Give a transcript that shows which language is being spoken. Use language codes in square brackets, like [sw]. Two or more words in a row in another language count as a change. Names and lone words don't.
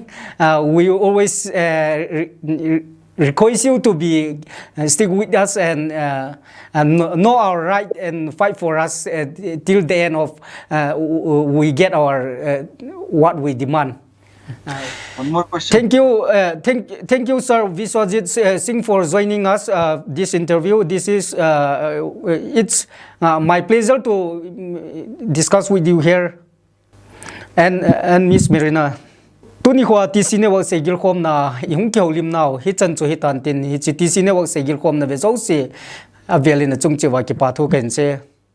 [en] We always request you to be stick with us and know our right and fight for us till the end of we get our what we demand. One more question. Thank you, Sir Biswajit Singh, for joining us this interview. This is it's my pleasure to discuss with you here, and Miss Marina. [tcz] Tuni hua TC network Seigilkhomna ihung kyau lim now hi chan chu hi tan tin hi chi TC network Seigilkhomna ve zo se avelin chung che wa ki pathu ken se